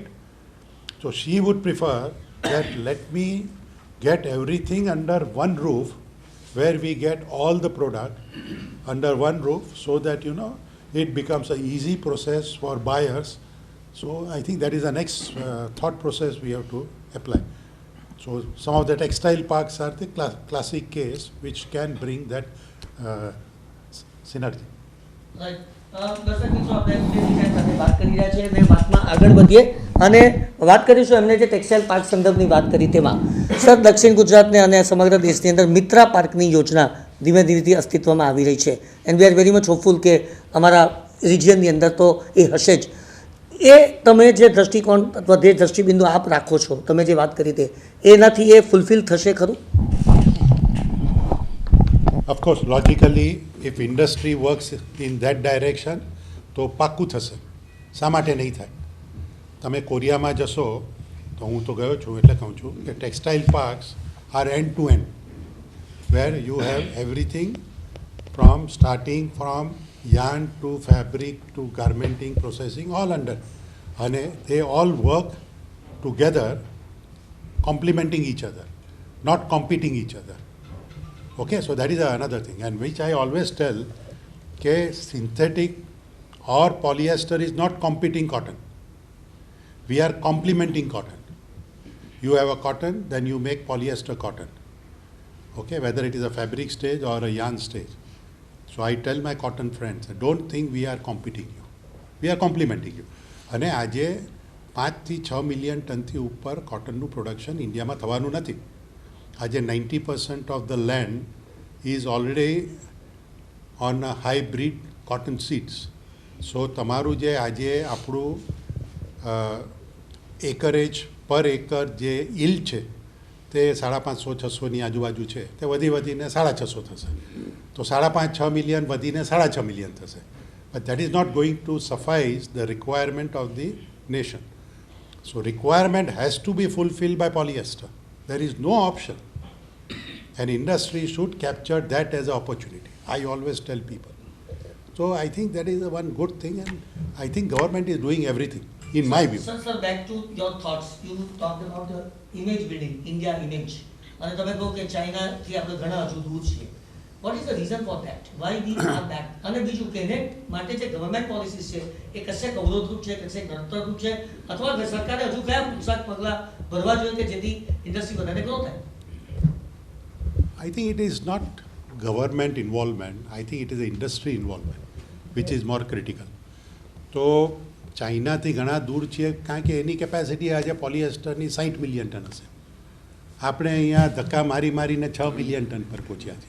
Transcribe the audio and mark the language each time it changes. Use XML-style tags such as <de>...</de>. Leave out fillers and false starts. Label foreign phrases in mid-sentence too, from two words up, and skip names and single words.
<en>So she would prefer that let me get everything under one roof, where we get all the product under one roof, so that it becomes an easy process for buyers. So I think that is the next thought process we have to apply. So some of the textile parks are the classic case which can bring that synergy.</en> <gu>રાઈટ દર્શક મિત્રો આપણે એમની સાથે વાત કરી રહ્યા છીએ અને વાતમાં આગળ વધીએ અને વાત કરીશું એમને જે</gu> <en>textile park</en> <gu>સંદર્ભની વાત કરી તેમાં સર દક્ષિણ ગુજરાતને અને સમગ્ર દેશની અંદર મિત્રા પાર્કની યોજના ધીમે ધીમેથી અસ્તિત્વમાં આવી રહી છે</gu> <en>and we are very much hopeful</en> <gu>કે અમારા રિજિયનની અંદર તો એ હશે જ. એ તમે જે દૃષ્ટિકોણ અથવા જે દૃષ્ટિબિંદુ આપ રાખો છો, તમે જે વાત કરી તે એનાથી એ ફૂલફિલ થશે ખરું?</gu> <en>Of course, logically, if industry works in that direction,</en> <gu>તો પાક્કું થશે. શા માટે નહીં થાય? તમે કોરિયામાં જશો તો હું તો ગયો છું એટલે કહું છું કે</gu> <en>textile parks are end to end, where you have everything starting from yarn to fabric to garmenting, processing, all under. And they all work together, complementing each other, not competing each other. Okay, so that is another thing, and which I always tell, that synthetic or polyester is not competing cotton. We are complementing cotton. You have a cotton, then you make polyester cotton. Okay, whether it is a fabric stage or a yarn stage. So I tell my cotton friends, don't think we are competing you. We are complementing you.</en> <gu>અને આજે 5 થી 6 મિલિયન ટનથી ઉપર કોટનનું પ્રોડક્શન ઇન્ડિયામાં થવાનું નથી.</gu> <en>આજે 90% of the land is already on hybrid cotton seeds.</en> <gu>સો તમારું જે આજે આપણું</gu> <en>acreage per acre</en> <gu>જે ઈલ્ડ છે તે 550-600ની આજુબાજુ છે, તે વધીને 650 થશે. તો 5.5-6 મિલિયન વધીને 6.5 મિલિયન થશે.</gu> <en>But that is not going to suffice the requirement of the nation. So requirement has to be fulfilled by polyester. There is no option. And industry should capture that as an opportunity. I always tell people. So I think that is one good thing, and I think government is doing everything, in my view. Sir, back to your thoughts. You talked about the image building, India image.</en> <gu>અને તમે કહો કે ચાઇનાથી આપણે ઘણા હજુ દૂર છીએ.</gu> <en>What is the reason for that? Why we are that?</en> <gu>અને બીજું કે એને માટે જે</gu> <en>government policies</en> <gu>છે એ કશેક અવરોધરૂપ છે, કશેક નડતરરૂપ છે, અથવા સરકારે હજુ કયા પ્રોત્સાહક પગલાં ભરવા જોઈએ કે જેથી ઇન્ડસ્ટ્રી વધારે ગ્રો થાય?</gu> <en>I think it is not government involvement. I think it is the industry involvement, which is more critical.</en> <gu>તો ચાઇનાથી ઘણા દૂર છીએ કારણ કે એની કેપેસિટી આજે પોલિએસ્ટરની 60 મિલિયન ટન હશે. આપણે અહીંયા ધક્કા મારીને 6 મિલિયન ટન પર પહોંચ્યા છીએ.</gu>